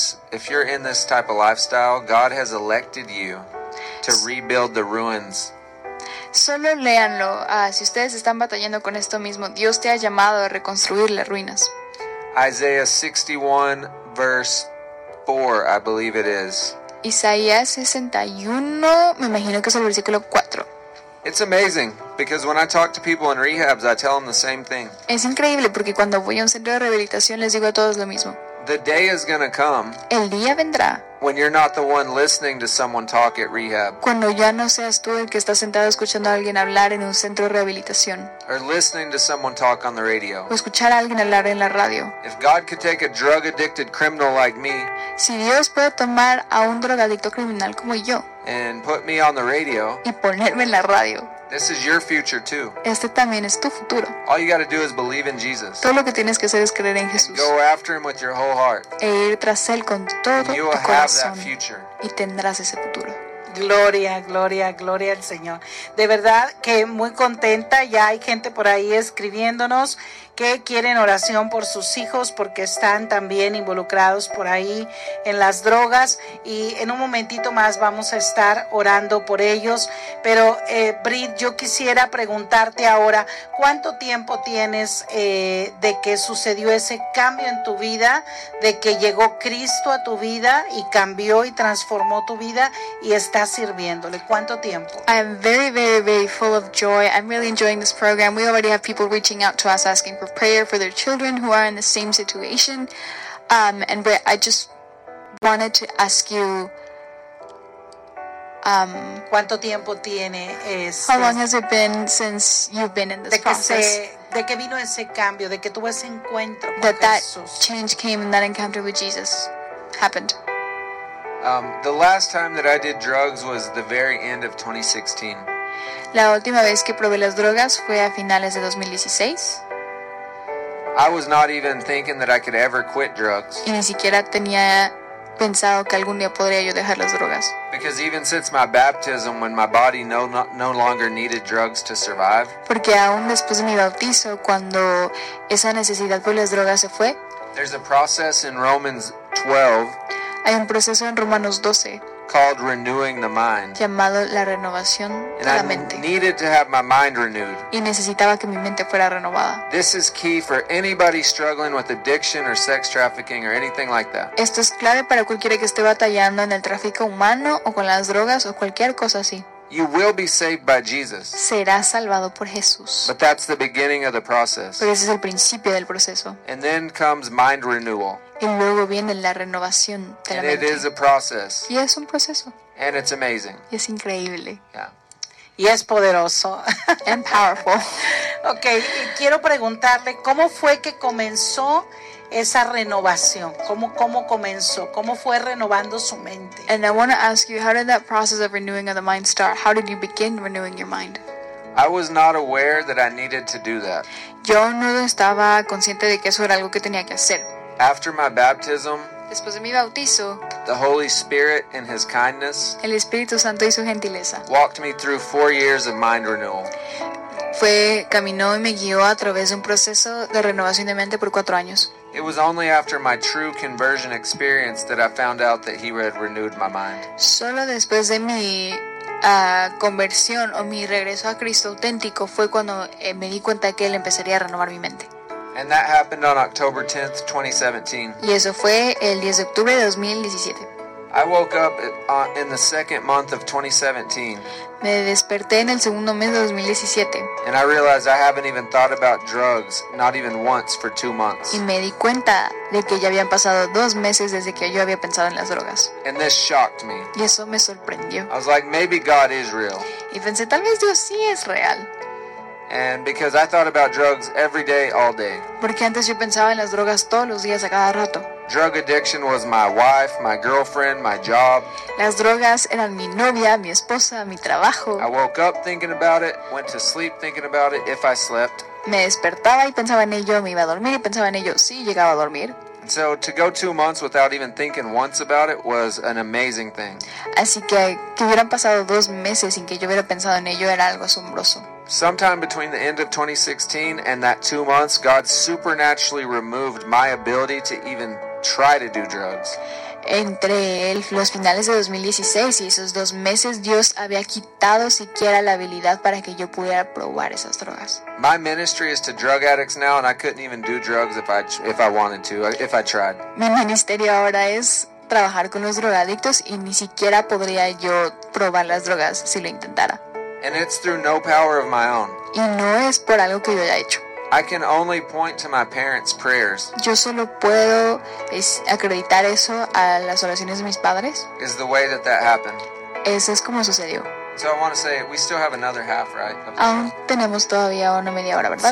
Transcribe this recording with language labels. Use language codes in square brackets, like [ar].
[en] If you're in this type of lifestyle, God has elected you to rebuild the ruins. [es] Solo léanlo. Si ustedes están batallando con esto mismo, Dios te ha llamado a reconstruir las ruinas. [en] Isaiah 61 verse 4, I believe it is. [es] Isaías 61, me imagino que es el versículo 4. [en] It's amazing because when I talk to people in rehabs, I tell them the same thing. [es] Es increíble porque cuando voy a un centro de rehabilitación les digo a todos lo mismo. [en] The day is going to come. [es] El día vendrá. [en] When you're not the one listening to someone talk at rehab. [es] Cuando ya no seas tú el que está sentado escuchando a alguien hablar en un centro de rehabilitación. [en] Or listening to someone talk on the radio. [es] O escuchar a alguien hablar en la radio. [en] If God could take a drug addicted criminal like me. [es] Si Dios puede tomar a un drogadicto criminal como yo. [en] And put me on the radio. [es] Y ponerme en la radio. [en] This is your future too. [es] Este también es tu futuro. [en] All you got to do is believe in Jesus. [es] Todo lo que tienes que hacer es creer en Jesús. [en] And go after him with your whole heart. [es] E ir tras él con todo [en] and you [es] tu [en] will [es] corazón. [en] Have that future. [es] Y tendrás ese futuro. Gloria, gloria, gloria al Señor. De verdad que muy contenta. Ya hay gente por ahí escribiéndonos que quieren oración por sus hijos porque están también involucrados por ahí en las drogas. Y en un momentito más vamos a estar orando por ellos. Pero Brit, yo quisiera preguntarte ahora, ¿cuánto tiempo tienes de que sucedió ese cambio en tu vida, de que llegó Cristo a tu vida y cambió y transformó tu vida y estás sirviéndole? ¿Cuánto tiempo? [en] I'm very, very, very full of joy. I'm really enjoying this program. We already have people reaching out to us asking for prayer for their children who are in the same situation. And Brit, I just wanted to ask you, [es] ¿cuánto tiempo tiene [en] este, how long has it been since you've been in this process? [es] De que vino ese cambio, de que tuvo ese encuentro con [en] that [es] Jesús. [en] That change came and that encounter with Jesus happened. The last time that I did drugs was the very end of 2016. [es] La última vez que probé las drogas fue a finales de 2016. [en] I was not even thinking that I could ever quit drugs. [es] Y ni siquiera tenía pensado que algún día podría yo dejar las drogas. [en] Because even since my baptism, when my body no longer needed drugs to survive. [es] Porque aún después de mi bautizo, cuando esa necesidad por las drogas se fue. [en] There's a process in Romans 12. [es] Hay un proceso en Romanos 12. [en] Called renewing the mind. [es] Llamado la renovación [en] and [es] de la mente. [en] I needed to have my mind renewed. [es] Y necesitaba que mi mente fuera renovada. [en] This is key for anybody struggling with addiction or sex trafficking or anything like that. [es] Esto es clave para cualquiera que esté batallando en el tráfico humano o con las drogas o cualquier cosa así. [en] You will be saved by Jesus. [es] Será salvado por Jesús. [en] But that's the beginning of the process. [es] Pero ese es el principio del proceso. [en] And then comes mind renewal. [es] Y luego viene la renovación de [en] and [es] la mente. [en] It is a process. [es] Y es un proceso. [en] And it's amazing. [es] Y es increíble. [en] Yeah. [es] Y es poderoso. [en] And powerful. [es] Okay, y quiero preguntarle, ¿cómo fue que comenzó esa renovación? ¿Cómo comenzó? ¿Cómo fue renovando su mente? [en] And I want to ask you, how did that process of renewing of the mind start? How did you begin renewing your mind? I was not aware that I needed to do that. [es] Yo no estaba consciente de que eso era algo que tenía que hacer. [en] After my baptism, [es] después de mi bautizo, [en] the Holy Spirit in His kindness, [es] el Espíritu Santo y su gentileza, [en] walked me through 4 years of mind renewal. [es] Fue, caminó y me guió a través de un proceso de renovación de mente por 4 años. [en] It was only after my true conversion experience that I found out that He had renewed my mind. [es] Solo después de mi conversión o mi regreso a Cristo auténtico fue cuando me di cuenta que Él empezaría a renovar mi mente. [en] And that happened on October 10th, 2017. [es] Y eso fue el 10 de octubre de 2017. [en] I woke up in the second month of 2017. [es] Me desperté en el segundo mes de 2017. [en] And I realized I haven't even thought about drugs, not even once, for 2 months. [es] Y me di cuenta de que ya habían pasado 2 meses desde que yo había pensado en las drogas. [en] And this shocked me. [es] Y eso me sorprendió. [en] I was like, maybe God is real. [es] Y pensé, tal vez Dios sí es real. [en] And because I thought about drugs every day, all day. [es] Porque antes yo pensaba en las drogas todos los días, a cada rato. [en] Drug addiction was my wife, my girlfriend, my job. [es] Las drogas eran mi novia, mi esposa, mi trabajo. [en] I woke up thinking about it, went to sleep thinking about it if I slept. [es] Me despertaba y pensaba en ello, me iba a dormir y pensaba en ello, sí, llegaba a dormir. [en] And so to go 2 months without even thinking once about it was an amazing thing. [es] Así que hubieran pasado 2 meses sin que yo hubiera pensado en ello era algo asombroso. [en] Sometime between the end of 2016 and that 2 months, God supernaturally removed my ability to even try to do drugs. [es] Entre los finales de 2016 y esos 2 meses, Dios había quitado siquiera la habilidad para que yo pudiera probar esas drogas. [en] My ministry is to drug addicts now, and I couldn't even do drugs if I wanted to, if I tried. [es] Mi ministerio ahora es trabajar con los drogadictos y ni siquiera podría yo probar las drogas si lo intentara. [en] And it's through no power of my own. [es] Y no es por algo que yo haya hecho. [en] I can only point to my parents' prayers. [es] Yo solo puedo acreditar eso a las oraciones de mis padres. [en] Is the way that that happened. [es] Eso es como sucedió. [en] So I want to say, we still have another half, right? [es] Aún tenemos todavía una media hora, ¿verdad?